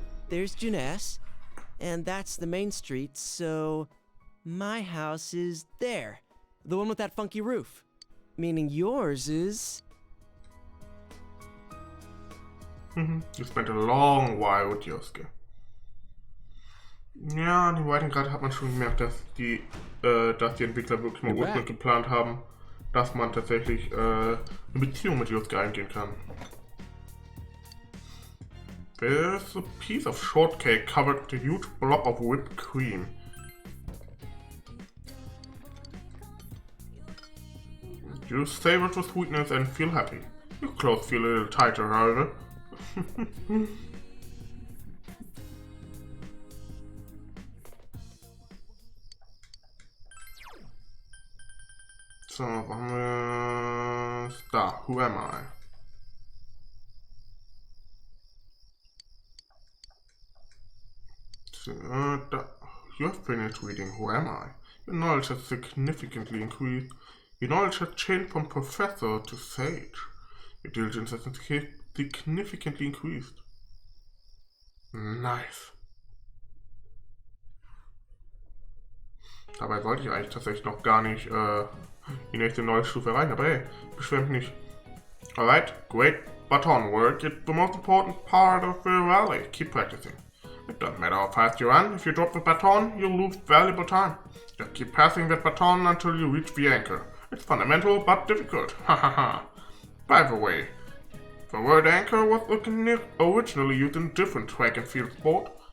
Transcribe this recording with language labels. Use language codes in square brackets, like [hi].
[en] There's Juness, and that's the main street, so my house is there. The one with that funky roof. Meaning yours is... You spent a long while with Yosuke. [de] Ja, an den Breitengrad hat man schon gemerkt, dass die Entwickler wirklich mal ursprünglich geplant haben, dass man tatsächlich eine Beziehung mit Yosuke eingehen kann. [en] There's a piece of shortcake covered with a huge blob of whipped cream. You savor the sweetness and feel happy. Your clothes feel a little tighter, however. [de] So, wo haben wir es? Da, [en] who am I? So, da. You have finished reading Who Am I? Your knowledge has significantly increased. Your knowledge has changed from professor to sage. Your diligence has significantly increased. Nice. [de] Dabei wollte ich eigentlich tatsächlich noch gar nicht die nächste neue Stufe rein, aber hey, beschwer mich nicht. [en] Alright, great baton work. It's the most important part of the rally. Keep practicing. It doesn't matter how fast you run. If you drop the baton, you'll lose valuable time. Just keep passing that baton until you reach the anchor. It's fundamental but difficult. Hahaha. By the way, the word anchor was originally used in different track and field sport.